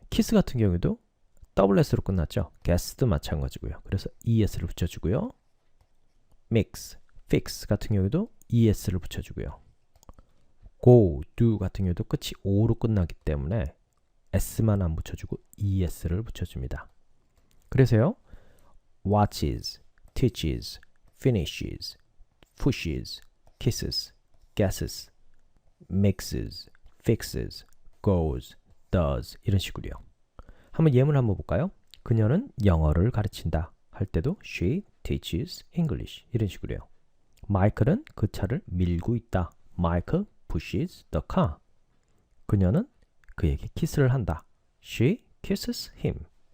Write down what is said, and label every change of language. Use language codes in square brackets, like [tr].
[ko] kiss 같은 경우에도 s로 끝났죠. guess도 마찬가지고요. 그래서 es를 붙여주고요. mix, fix 같은 경우에도 es를 붙여주고요. go, do 같은 경우에도 끝이 o로 끝나기 때문에 s만 안 붙여주고 es를 붙여줍니다. 그래서요. [en] watches, teaches, finishes, pushes, kisses, guesses, mixes, fixes, goes, does 이런 식으로요. [ko] 한번 예문 한번 볼까요? 그녀는 영어를 가르친다 할 때도 [en] she teaches English [ko] 이런 식으로요. 마이클은 그 차를 밀고 있다. [en] Michael pushes the car. [ko] 그녀는 그에게 키스를 한다. [en] She kisses him.